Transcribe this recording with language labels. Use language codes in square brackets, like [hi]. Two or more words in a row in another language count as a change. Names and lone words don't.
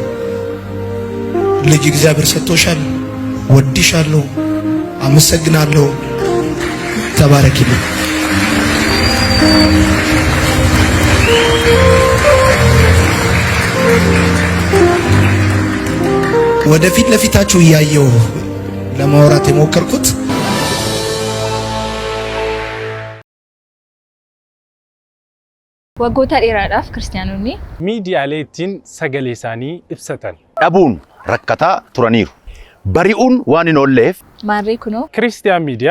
[am] ልጅ እግዚአብሔር ሰጥቶሻል። ወድሻለሁ፣ አመሰግናለሁ። ተባረኪልኝ። ወደፊት ለፊታችሁ እያየው ለማውራት የሞከርኩት [om] waggoota dheeraadhaaf kiristaanonni miidiyaaleetiin sagalee isaanii ibsatan dhabuun rakkataa turaniiru. Bari'uun waan hin oolleef maarree kunoo kiristiyaan miidiyaa